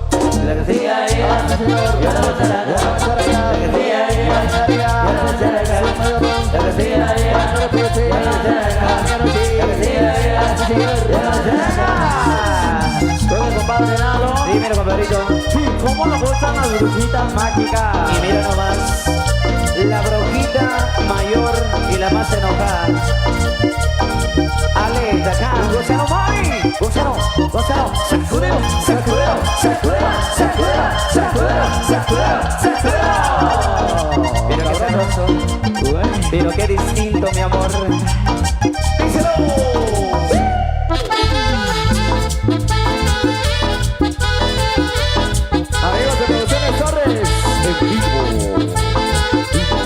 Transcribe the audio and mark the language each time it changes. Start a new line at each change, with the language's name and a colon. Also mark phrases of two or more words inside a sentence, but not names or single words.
Spanish: La que sí haría, yo la charanga, la que sí haría, yo la charanga, la que sí haría, yo la charanga, la que sí haría, yo la charanga. Con el compadre Nalo. Dímelo, compadrito. Sí, ¿cómo nos gustan las brujitas mágicas? Y mira nomás, la brujita mayor y la más enojada. Ale, de acá, Luciano Mori. Luciano, sacudero, sacudero, sacudero, sacudero, sacudero, sacudero, sacudero. Pero qué sabroso, pero qué distinto, mi amor. Díselo. Amigos de Producciones Torres, en vivo.